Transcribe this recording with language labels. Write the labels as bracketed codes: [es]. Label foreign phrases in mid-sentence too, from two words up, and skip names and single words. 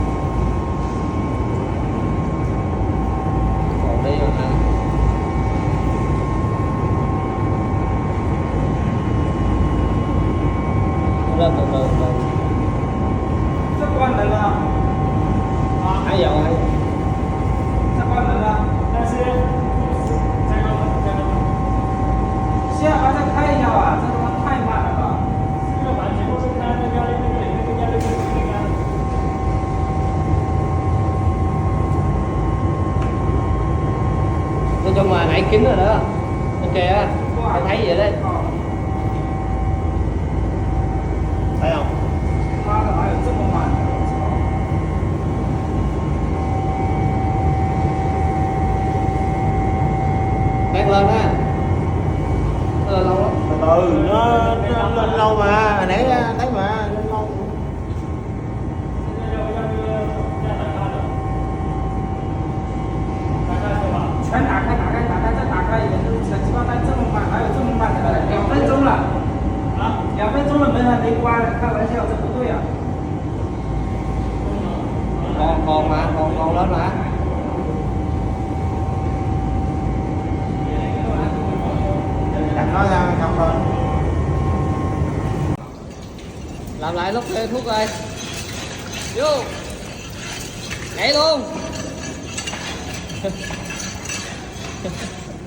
[vi] Còn đi không hả? Lên từ từ từ. [zh] 这关门了啊！ [vi] Hai giờ rồi. [zh] 这关门了，但是这个现在还在开一下吧，这他妈太慢了吧！这个完全都是看那个压力，那个压力，那个。 [vi] Nói chung là nãy kín rồi đó. Ok á. Tôi thấy vậy đấy. thấy không [zh] 妈的，哪有这么慢的？我操！ [vi] Bét lên á. Lâu lắm. từ từ nó lên lâu mà hồi nãy thấy mà lên lâu [zh] 全打开，打开，打开，再打开，也就是小鸡巴蛋这么慢，哪有这么慢的？2分钟了，啊，2分钟了，门还没关，开玩笑，这不对啊！ [vi] Còn mà, còn lên mà. đặt nó ra không lên Làm lại lúc thuốc ơi. Vô. Nhảy luôn.